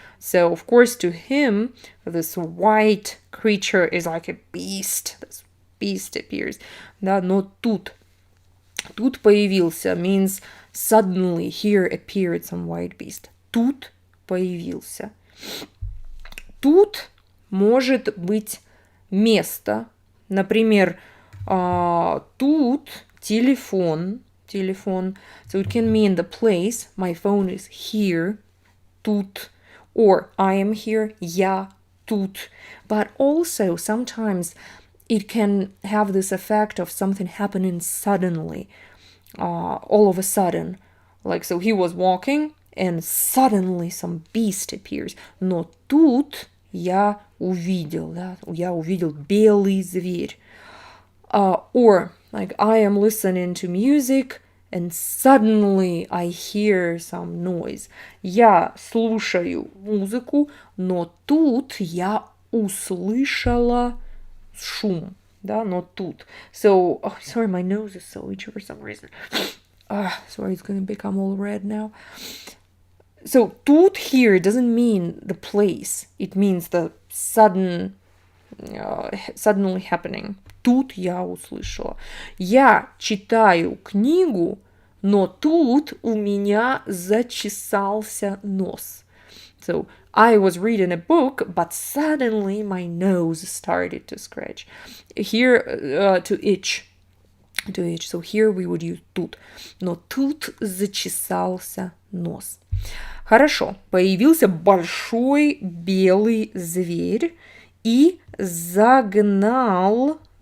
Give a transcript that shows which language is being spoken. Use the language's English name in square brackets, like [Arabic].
[English] So of course to him this white creature is like a beast. This beast appears. [Russian] Да, но тут появился [English] means suddenly here appeared some white beast. [Russian] Тут появился. Тут может быть место, например, тут телефон. [English] So it can mean the place. My phone is here. Тут. Or I am here. [Russian] Я тут. [English] But also sometimes it can have this effect of something happening suddenly. All of a sudden. Like, so he was walking and suddenly some beast appears. [Russian] Но тут я увидел, да? Я увидел белый зверь. [English] Or like I am listening to music and suddenly I hear some noise. [Russian] Я слушаю музыку, но тут я услышала шум, да, not тут. [English] So, oh, sorry, my nose is so itchy for some reason. Sorry, it's gonna become all red now. So, тут here doesn't mean the place. It means the suddenly happening. [Russian] Тут я услышала. Я читаю книгу, но тут у меня зачесался нос. [English] So, I was reading a book, but suddenly my nose started to scratch. Here, to itch. To itch. So, here we would use тут. [Russian] Но тут зачесался нос. Хорошо. Появился большой белый зверь и загнал.